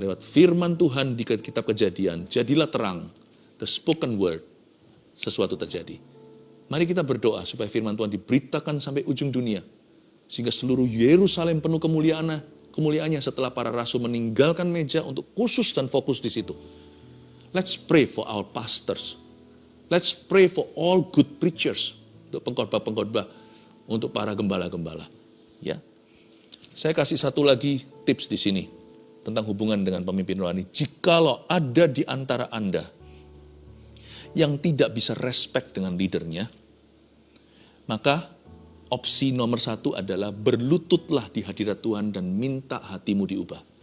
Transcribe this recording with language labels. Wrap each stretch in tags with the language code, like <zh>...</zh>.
<id>Lewat firman Tuhan di kitab Kejadian, jadilah terang,</id> <en>the spoken word,</en> <id>sesuatu terjadi. Mari kita berdoa supaya firman Tuhan diberitakan sampai ujung dunia. Sehingga seluruh Yerusalem penuh kemuliaannya setelah para rasul meninggalkan meja untuk khusus dan fokus di situ.</id> <en>Let's pray for our pastors. Let's pray for all good preachers.</en> <id>Untuk pengkhotbah-pengkhotbah, untuk para gembala-gembala. Ya. Saya kasih satu lagi tips di sini tentang hubungan dengan pemimpin rohani. Jikalau ada di antara Anda yang tidak bisa respect dengan leadernya, maka opsi nomor 1 adalah berlututlah di hadirat Tuhan dan minta hatimu diubah.</id>